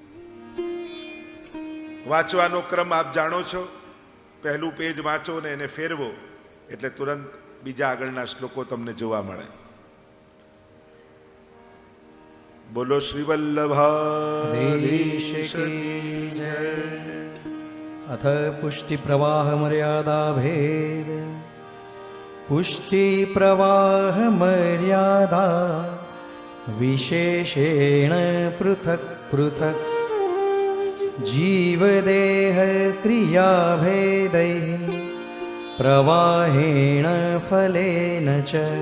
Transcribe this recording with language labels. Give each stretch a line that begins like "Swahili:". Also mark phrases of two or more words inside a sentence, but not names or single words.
Gujarati: વાંચવાનો ક્રમ આપ જાણો છો. પહેલું પેજ વાંચો ને એને ફેરવો એટલે તુરંત બીજા આગળના શ્લોકો તમને જોવા મળે. બોલો શ્રી વલ્લભાધીશ
Hindi: की जय.
Sanskrit: अथ पुष्टि प्रवाह मर्यादा भेद. पुष्टि प्रवाह मर्यादा विशेषेण पृथक् पृथक् जीवदेह क्रिया भेदैः प्रवाहेण फलेन च